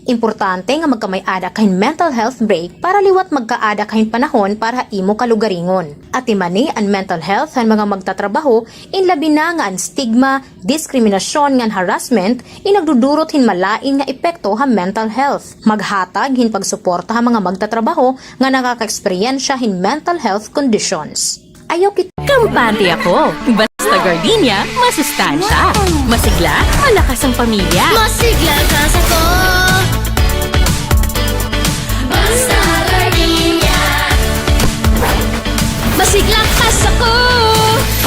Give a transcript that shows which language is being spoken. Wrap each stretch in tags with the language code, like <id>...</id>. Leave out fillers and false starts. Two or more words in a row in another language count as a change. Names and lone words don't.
<war>Importante nga magkamay-ada kahin</war> <en>mental health break</en> <war>para liwat magkaada kahin panahon para imo kalugaringon. At imani ang</war> <en>mental health</en> <war>han mga magtatrabaho in labi na nga ang stigma, diskriminasyon ngan harassment inagdudurot hin malain nga epekto ha</war> <en>mental health.</en> <war>Maghatag hin pagsuporta ha mga magtatrabaho nga nakaka-eksperyensya hin</war> <en>mental health conditions.</en> <tl>Ayaw kita. Kampante ako. Basta gardenia, masustansya. Masigla, malakas ang pamilya. Masigla ka sa ko. Basta gardenia. Masigla ka sa ko.</tl>